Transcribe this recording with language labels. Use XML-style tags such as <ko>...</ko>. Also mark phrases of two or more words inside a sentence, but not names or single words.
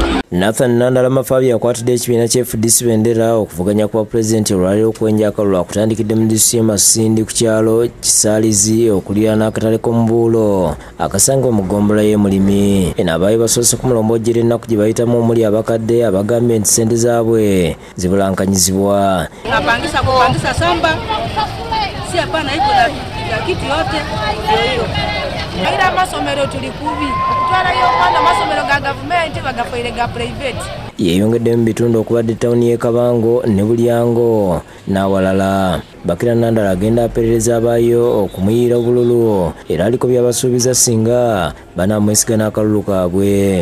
<lg>Nathan Nandalama Fabia akwatidde ekibiina kya FDC Bendera okuvuganya kwa Pulezidenti olwaliro okwenja akalulu akutandikidde mu disitulikiti y'e Masindi ku kyalo Kisaalizi okuliraana akatale k'omubuulo akasangibwa mu ggombolola y'e Mulimi. Eno abaayi basoose kumulomboojjera ennaku gye bayitamu omuli abakadde abagambye nti ssente zaabwe zibulankanyizibwa.</lg> <sw>Kupangisa samba si hapana, iko na kitu yote hiyo.</sw> <nyo>Aira masomero tulikubi kutwala yo mwana masomero ga government bagafaire ga private.</nyo> <lg>Yeyongedde mu bitundu okubadde ttawuni y'e Kabango ne Bulyango n'awalala. Bakira Nandala agenda aperereza abaayo okumuyiira obululu era aliko byabasuubiza singa banamwesiga n'akalulu kaabwe.</lg>